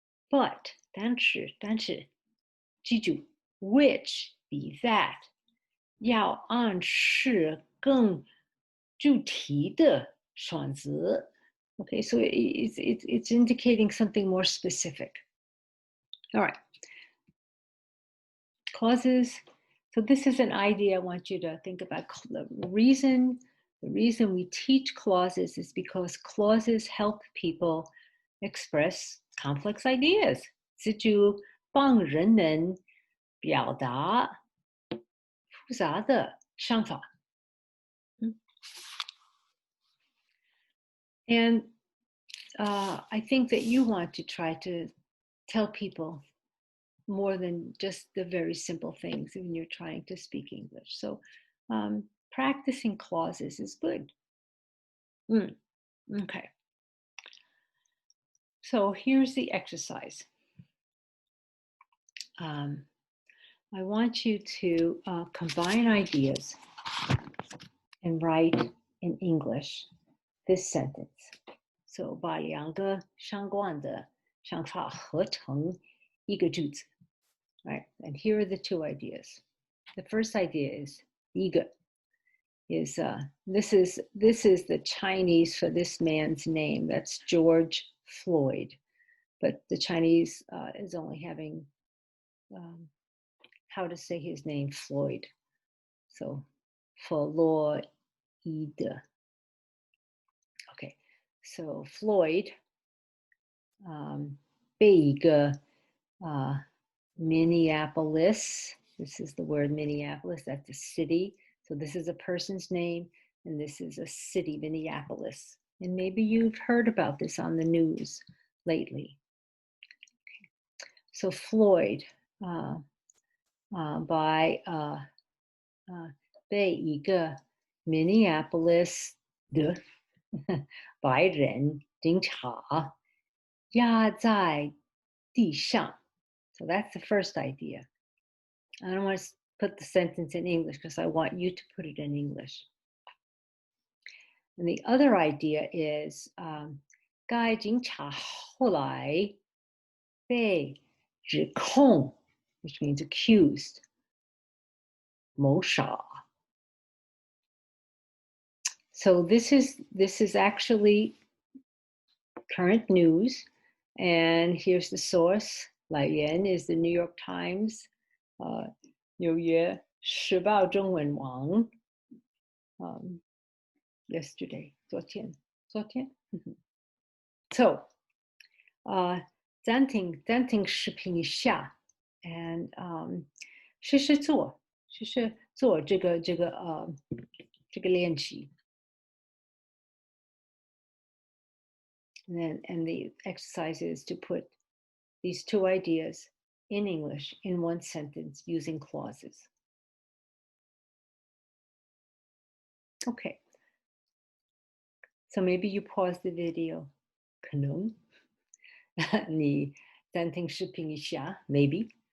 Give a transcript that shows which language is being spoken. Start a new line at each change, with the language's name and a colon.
English: But
Chinese: 但是记住 which 比 that 要暗示更具体的选择.
English: Okay, so it's indicating something more specific. All right. Clauses. So this is an idea I want you to think about. The reason we teach clauses is because clauses help people express complex ideas.
Chinese: 这就帮人们表达复杂的想法.
English: And I think that you want to try to tell people more than just the very simple things when you're trying to speak English. So practicing clauses is good. Okay. So here's the exercise. I want you to combine ideas and write in English this sentence. So
Chinese: 把两个相关的想法合成一个句子.
English: Right? And here are the two ideas. The first idea is
Chinese: 一个
English: is this is the Chinese for this man's name. That's George Floyd, but the Chinese is only having how to say his name, Floyd. So Floyd. Okay, so Floyd
Chinese: 被一个
English: Minneapolis. This is the word Minneapolis. That's a city. So this is a person's name, and this is a city, Minneapolis. And maybe you've heard about this on the news lately. Okay. So Floyd by
Chinese: 被一个 Minneapolis 的白人警察压在地上.
English: So that's the first idea. I don't want to put the sentence in English because I want you to put it in English. And the other idea is
Chinese: 该警察后来被指控
English: which means accused
Chinese: 谋杀.
English: So this is actually current news, and here's the source.
Chinese: 来源
English: is the New York Times,
Chinese: 纽约时报中文网
English: yesterday,
Chinese: 昨天
English: So
Chinese: 暂停视频一下
English: and
Chinese: 试试做这个练习.
English: And the exercise is to put these two ideas in English in one sentence using clauses. Okay. So maybe you pause the video.
Chinese: 可能你暂停视频一下
English: maybe.